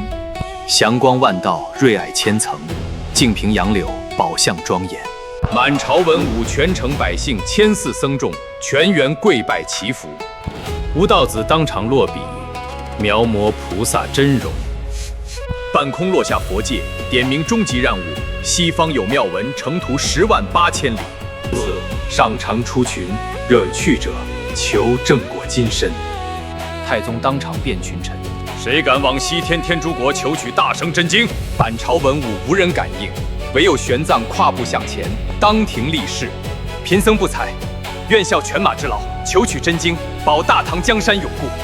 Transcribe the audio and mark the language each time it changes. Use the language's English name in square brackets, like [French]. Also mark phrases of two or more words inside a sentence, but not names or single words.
[Chinese] 祥光萬道，瑞靄千層，淨瓶楊柳，寶相莊嚴。滿朝文武，全城百姓，千寺僧眾，全員跪拜祈福。吳道子當場落筆，描摹菩薩真容。半空落下佛戒，點明終極任務。西方有妙文，程途108000里。上长出群，惹去者，求正果金身。太宗当场变群臣： 誰敢往西天天竺国求取大圣真经？满朝文武无人敢应，唯有玄奘跨步向前，当庭立誓：贫僧不才，愿效犬馬之勞，求取真經，保大唐江山永固。